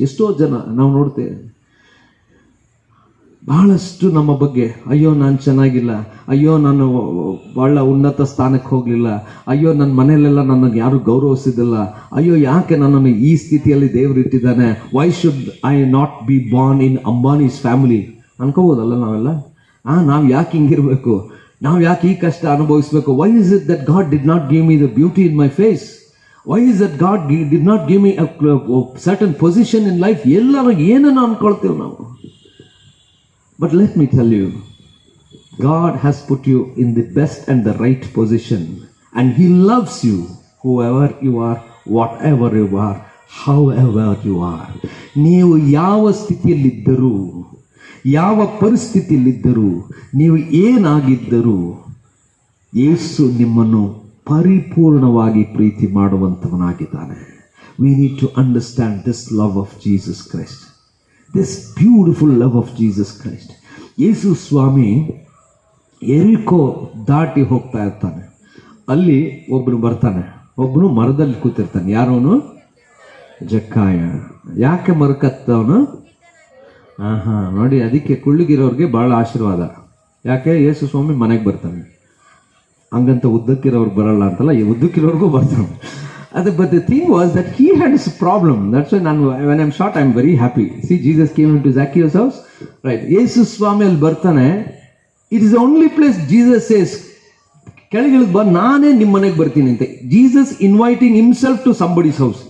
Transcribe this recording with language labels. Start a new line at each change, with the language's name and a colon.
Kannada: ಎಷ್ಟೋ ಜನ ನಾವು ನೋಡ್ತೇವೆ, ಬಹಳಷ್ಟು ನಮ್ಮ ಬಗ್ಗೆ, ಅಯ್ಯೋ ನಾನು ಚೆನ್ನಾಗಿಲ್ಲ, ಅಯ್ಯೋ ನಾನು ಬಹಳ ಉನ್ನತ ಸ್ಥಾನಕ್ಕೆ ಹೋಗಲಿಲ್ಲ, ಅಯ್ಯೋ ನನ್ನ ಮನೆಯಲ್ಲೆಲ್ಲ ನನ್ನನ್ನು ಯಾರು ಗೌರವಿಸಿದಿಲ್ಲ, ಅಯ್ಯೋ ಯಾಕೆ ನನ್ನನ್ನು ಈ ಸ್ಥಿತಿಯಲ್ಲಿ ದೇವರು ಇಟ್ಟಿದ್ದಾನೆ,
English: why should I not be born in Ambani's family
Kannada: ಅನ್ಕೋಬೋದಲ್ಲ ನಾವೆಲ್ಲ. ನಾವು ಯಾಕೆ ಹಿಂಗಿರ್ಬೇಕು, ನಾವು ಯಾಕೆ ಈ ಕಷ್ಟ ಅನುಭವಿಸ್ಬೇಕು?
English: Why is it that God did not give me the beauty in my face? Why is that God did not give me certain position in life?
Kannada: ಎಲ್ಲರೂ ಏನನ್ನು ಅನ್ಕೊಳ್ತೇವೆ ನಾವು.
English: But let me tell you, God has put you in the best and the right position, and He loves you, whoever you are, whatever you are, however you are.
Kannada: ನೀವು ಯಾವ ಸ್ಥಿತಿಯಲ್ಲಿದ್ದರೂ, ಯಾವ ಪರಿಸ್ಥಿತಿಯಲ್ಲಿದ್ದರೂ, ನೀವು ಏನಾಗಿದ್ದರೂ, ಯೇಸು ನಿಮ್ಮನ್ನು ಪರಿಪೂರ್ಣವಾಗಿ ಪ್ರೀತಿ ಮಾಡುವಂಥವನಾಗಿದ್ದಾನೆ.
English: We need to understand this love of Jesus Christ. This beautiful love of Jesus Christ.
Kannada: ಯೇಸು ಸ್ವಾಮಿ ಎರಿಕೋ ದಾಟಿ ಹೋಗ್ತಾ ಇರ್ತಾನೆ. ಅಲ್ಲಿ ಒಬ್ಬನು ಬರ್ತಾನೆ, ಒಬ್ಬನು ಮರದಲ್ಲಿ ಕೂತಿರ್ತಾನೆ. ಯಾರೋನು? ಜಕ್ಕಾಯ. ಯಾಕೆ ಮರಕತ್ತವನು? ನೋಡಿ, ಅದಕ್ಕೆ ಕುಳ್ಳಿಗಿರೋರಿಗೆ ಬಹಳ ಆಶೀರ್ವಾದ. ಯಾಕೆ? ಯೇಸು ಸ್ವಾಮಿ ಮನೆಗೆ ಬರ್ತಾನೆ. ಹಂಗಂತ ಉದ್ದಕ್ಕಿರೋರ್ಗೆ ಬರಲ್ಲ ಅಂತಲ್ಲ, ಉದ್ದಕ್ಕಿರೋರ್ಗೂ ಬರ್ತಾನೆ.
English: But the thing was that he had a problem. That's why when I'm short, I'm very happy. See, Jesus came into Zacchaeus' house.
Kannada: Right. Jesus Swami al bartane.
English: It is the only place Jesus says,
Kannada: ಕೆಳಗಿಳಿದು ಬಾ, ನಾನೇ ನಿಮ್ಮ ಮನೆಗೆ ಬರ್ತೀನಿ ಅಂತ.
English: Jesus inviting himself to somebody's house.